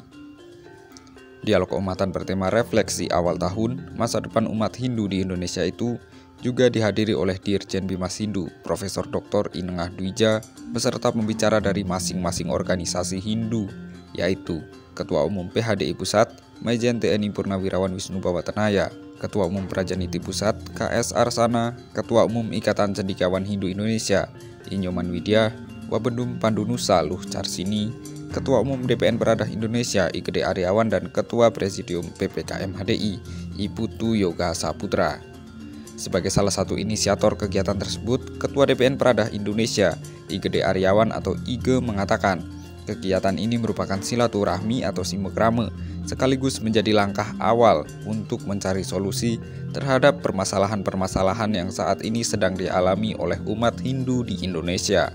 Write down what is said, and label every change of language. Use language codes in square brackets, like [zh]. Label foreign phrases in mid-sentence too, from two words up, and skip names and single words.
[id] Dialog keumatan bertema refleksi awal tahun masa depan umat Hindu di Indonesia itu juga dihadiri oleh Dirjen Bimas Hindu, Profesor Dr. Inengah Dwija, beserta pembicara dari masing-masing organisasi Hindu, yaitu Ketua Umum PHDI Pusat, Majen TNI Purnawirawan Wisnu Bawatanaya, Ketua Umum Prajaniti Pusat, KS Arsana, Ketua Umum Ikatan Cendekiawan Hindu Indonesia, Inyoman Widya, Wabendum Pandunusa Luh Carsini, Ketua Umum DPN Peradah Indonesia Igede Aryawan, dan Ketua Presidium PPKMHDI Iputu Yoga Saputra. Sebagai salah satu inisiator kegiatan tersebut, Ketua DPN Peradah Indonesia Igede Aryawan atau Ige mengatakan, kegiatan ini merupakan silaturahmi atau simekrame, sekaligus menjadi langkah awal untuk mencari solusi terhadap permasalahan-permasalahan yang saat ini sedang dialami oleh umat Hindu di Indonesia.